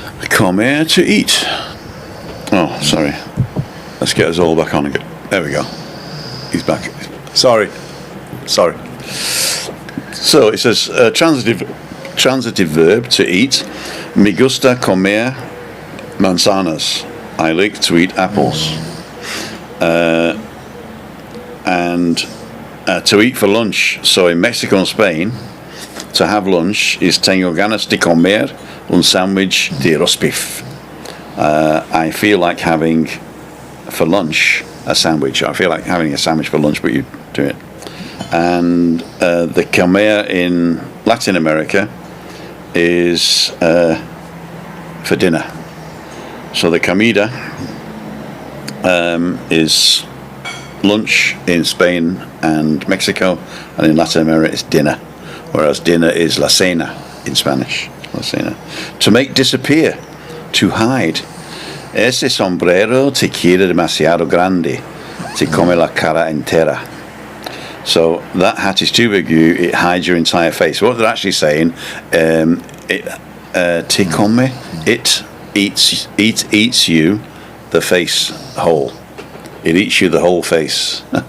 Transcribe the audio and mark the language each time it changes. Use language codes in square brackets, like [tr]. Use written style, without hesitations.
[en] Comer, to eat. Oh, sorry. Let's get us all back on again. There we go. He's back. Sorry. So it says transitive verb to eat. [es] Me gusta comer manzanas. [en] I like to eat apples. And to eat for lunch. So in Mexico and Spain, to have lunch is [es] tengo ganas de comer un sandwich de roast beef. [en] I feel like having for lunch a sandwich. I feel like having a sandwich for lunch, but you do it. And the comer in Latin America is for dinner. So the comida is lunch in Spain and Mexico, and in Latin America it's dinner. Whereas dinner is la cena in Spanish. [es] La cena. [en] To make disappear, to hide. [es] Ese sombrero te quiere demasiado grande, te come la cara entera. [en] So that hat is too big, it hides your entire face. What they're actually saying, [es] te come, [en] it eats you the face whole. It eats you the whole face.